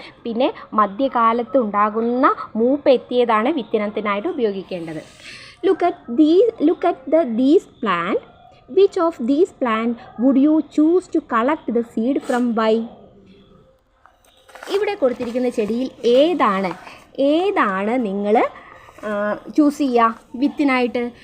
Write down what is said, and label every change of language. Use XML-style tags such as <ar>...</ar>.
<ml>പിന്നെ മധ്യകാലത്ത് ഉണ്ടാകുന്ന മൂപ്പ് എത്തിയതാണ് വിത്തിനത്തിനായിട്ട് ഉപയോഗിക്കേണ്ടത്.</ml> <en>Look at these plant. Which of these plant would you choose to collect the seed from? Why?</en> <ml>ഇവിടെ കൊടുത്തിരിക്കുന്ന ചെടിയിൽ ഏതാണ് നിങ്ങൾ ചൂസ് ചെയ്യുക വിത്തിനായിട്ട്?</ml>